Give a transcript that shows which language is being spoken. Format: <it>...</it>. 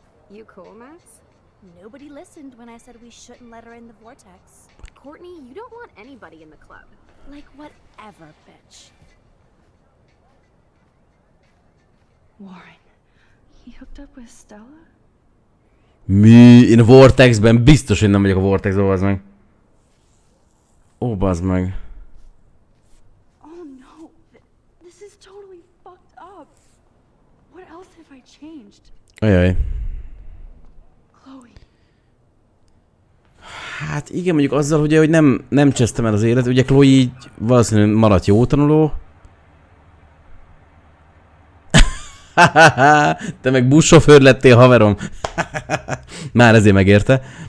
<en>You cool, Max? Nobody listened when I said we shouldn't let her in the vortex. Courtney, you don't want anybody in the club. Like whatever, bitch. Warren, he hooked up with Stella?</en> <hu>Mi? Én a Vortexben biztos, hogy nem vagyok a Vortexben, bazd meg. Ó, bazd meg.</hu> <en>Oh no, this is totally fucked up. What else have I changed?</en> <hu>Ajaj. Chloe. Hát igen, mondjuk azzal, ugye, hogy nem csesztem el az élet. Ugye Chloe így valószínűleg maradt jó tanuló. Te meg buszsofőr lettél, haverom. Már ezért megérte.</hu>